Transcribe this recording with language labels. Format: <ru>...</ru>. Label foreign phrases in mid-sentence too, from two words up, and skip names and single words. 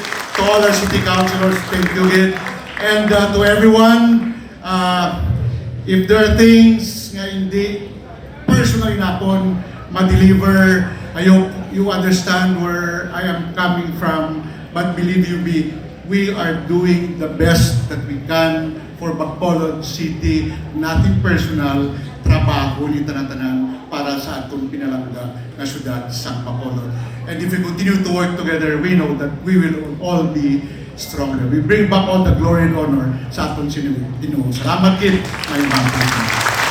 <en>To all our city councilors, thank you again. And to everyone, if there are things</en> <hil>nga hindi personally napon ma-deliver,</hil> <en>I hope you understand where I am coming from. But believe you me, we are doing the best that we can for Bacolod City. Nothing personal,</en> <hil>trabaho ni tanan-tanan para sa atong pinalangga na syudad sa Bacolod.</hil> <en>And if we continue to work together, we know that we will all be stronger. We bring back all the glory and honor</en> <hil>sa atong Ginoo. Salamat kid, my mga</hil>